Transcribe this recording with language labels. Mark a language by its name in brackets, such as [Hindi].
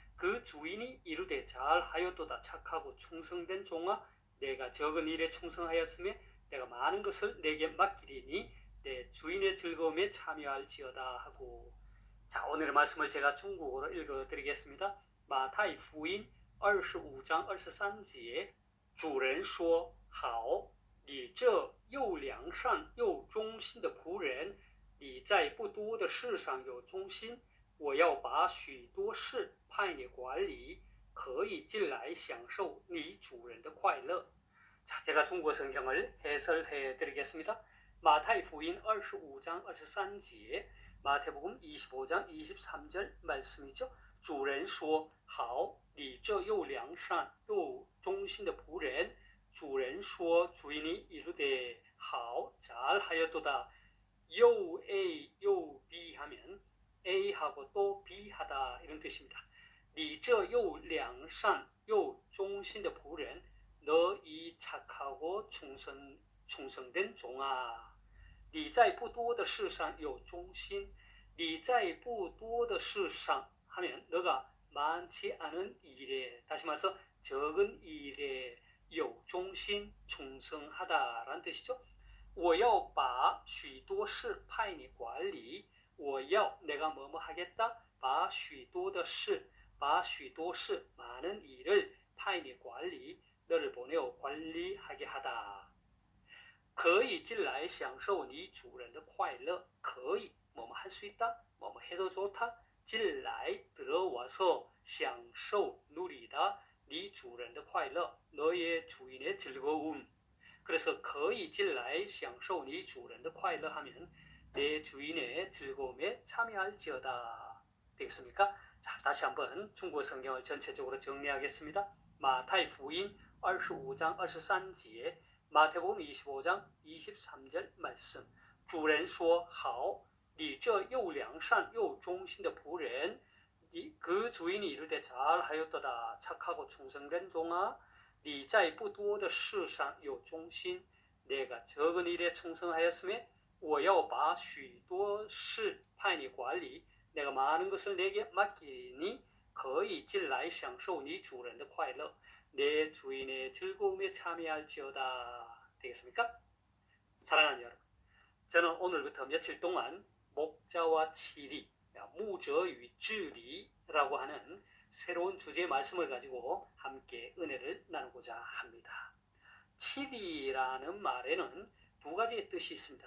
[Korean] 그 주인이 이르되 잘하였도다 착하고 충성된 종아, 내가 적은 일에 충성하였으며 내가 많은 것을 내게 맡기리니 내 주인의 즐거움에 참여할지어다 하고, 자, 오늘의 말씀을 제가 중국어로 읽어드리겠습니다. [Chinese] 马太福音25章23节，主人说：“好，你这又良善又忠心的仆人，你在不多的事上有忠心，我要把许多事派你管理，可以进来享受你主人的快乐。” [Korean] 자, 제가 중국어 성경을 해설해 드리겠습니다. 마태복음 25장 23절, 마태복음 25장 23절 말씀이죠. [Chinese] 主人说好，你这又良善又忠心的仆人。 [Korean] 主人说 주인이 이르되 好 잘하였도다. 요 A 요 B 하면 A하고 또 B하다 이런 뜻입니다. [Chinese] 你这又良善又忠心的仆人, 너 이 착하고 충성된 종아. 你在不多的事上有忠心，你在不多的事上 하면 너가 많지 않은 일에, 다시 말해서 적은 일에 有忠心 충성하다라는 뜻이죠. 我要把许多事派你管理，我要 내가 뭐뭐 하겠다, 把许多的事 많은 일을 派你管理 너를 보내어 관리하게 하다. 可以进来享受你主人的快乐，可以 뭐뭐 할 수 있다, 뭐뭐 해도 좋다. 进来 들어와서 享受 누리다 네主人的快乐 너의 주인의 즐거움. [Korean] 그래서 可以进来享受네主人的快乐 하면 내 주인의 즐거움에 참여할지어다. 되겠습니까? 자, 다시 한번 중국어 성경을 전체적으로 정리하겠습니다. 마태복음 25장 23절, 마태복음 25장 23절 말씀. [Chinese] 主人说好，你这又良善又忠心的仆人, 그 주인이 이르되 잘하였도다 착하고 충성된 종아, 你在不多的事上有忠心, 내가 적은 일에 충성하였으며 我要把许多事派你管理, 내가 많은 것을 내게 맡기니 可以进来享受你主人的快乐, 내 주인의 즐거움에 참여할지어다. [Korean] 되겠습니까? 사랑하는 여러분, 저는 오늘부터 며칠 동안 목자와 치리, 牧者与治理 라고 하는 새로운 주제의 말씀을 가지고 함께 은혜를 나누고자 합니다. 치리라는 말에는 두 가지의 뜻이 있습니다.